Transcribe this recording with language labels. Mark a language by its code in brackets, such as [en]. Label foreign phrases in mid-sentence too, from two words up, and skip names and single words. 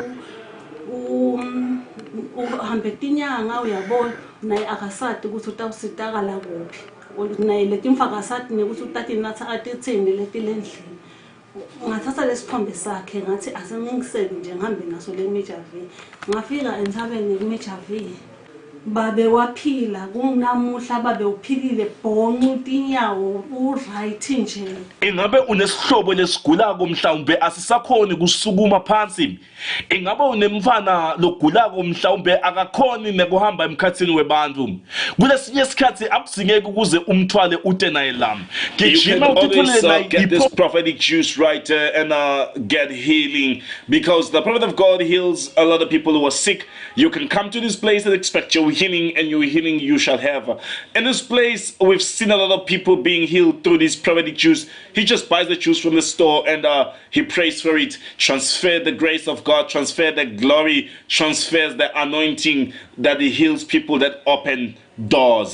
[ss] uhambe tinyanga uyabona naye akasati ukuthi utawusitakala kuphi naye letimfa akasati nekuthi utati natha atithini letilendlini ngathatha lesithombe sakhe ngathi asengingisele nje ngihambe naso le Major V ngafika entsabeni kuMajor V babe waphila kunamuhla babe uphilile bonke tinyawo uright nje. Ingabe unesihlobo lesigulako mhlawumbe asisakhoni kusukuma phansi? Ingabe unemfana logulako mhlawumbe akakhoni nekuhamba emkhathini webantu? Kulesinye isikhathi akuzingeke ukuze umthwale ute naye lami. Gijima utithole [en] get this prophetic juice right and get healing, because the prophet of God heals a lot of people who are sick. You can come to this place and expect your healing, and your healing you shall have. In this place, we've seen a lot of people being healed through this prophetic juice. He just buys the juice from the store and he prays for it, transfer the grace of God, transfer the glory, transfers the anointing that he heals people, that open doors.